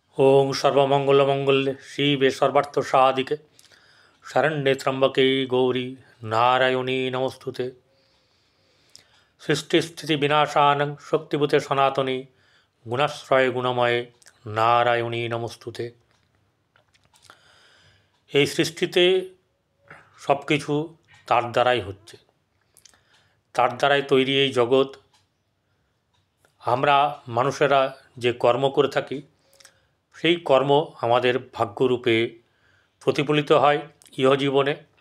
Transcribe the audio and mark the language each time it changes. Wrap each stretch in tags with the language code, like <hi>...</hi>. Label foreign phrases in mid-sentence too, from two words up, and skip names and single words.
<sa>ओं सर्वमंगलमंगल्ये शिवे सर्वार्थसाधिके शरण्ये त्र्यंबके गौरी नारायणी नमोस्तुते। सृष्टिस्थितिविनाशानं शक्तिभूते सनातने गुणाश्रये गुणमये नारायणी नमोस्तुते।</sa> <bn>এই সৃষ্টিতে সব কিছু তার দ্বারাই হচ্ছে, তার দ্বারাই তৈরি এই জগৎ। আমরা মানুষেরা যে কর্ম করে থাকি সেই কর্ম আমাদের ভাগ্যরূপে প্রতিফলিত হয় ইহজীবনে।</bn>